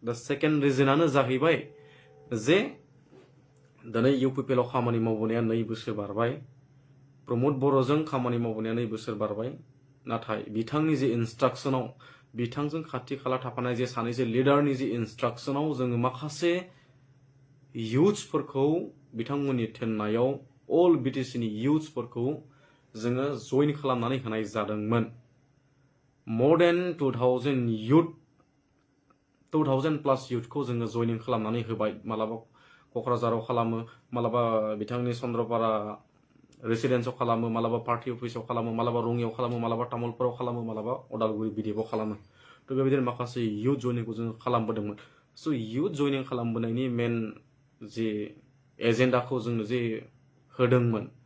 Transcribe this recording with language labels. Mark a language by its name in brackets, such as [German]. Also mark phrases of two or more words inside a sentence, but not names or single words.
[Bodo] दा सेकेन्ड रिजोनानो जाहैबाय, जे दिनै UPPL खामानि मावबोनाया 2 बोसोर बारबाय प्रमोद बर'जों खामानि मावबोनाया 2 बोसोर बारबाय नाथाय बिथांनि जे इन्सट्राक्शनाव बिथांजों खाथि खाला थाफानाय जे सानैसो लिडारनि जे इन्सट्राक्शनाव जोङो माखासे युथ्सफोरखौ बिथांमोननि थिननायाव अल BTCनि युथ्सफोरखौ जोङो जइन खालामनानै होनाय जादोंमोन [English] more than [Bodo] 2000 प्लस युथखौ जोङो जइनिं खालामनानै होबाय मालाबा क'क्राझाराव खालामो मालाबा बिथांनि चन्द्रपारा रेसिडेन्सआव खालामो मालाबा पार्टी अफिसाव खालामो मालाबा रङियाव खालामो मालाबा तामुलपुराव खालामो मालाबा उदालगुरि बिदिबाव खालामो थ' बेबायदिनो माखासे युथ जइनिंखौ जोङो खालामबोदोंमोन स' युथ जइनिं खालामबोनायनि मेन जे एजेन्डाखौ जोंनो जे होदोंमोन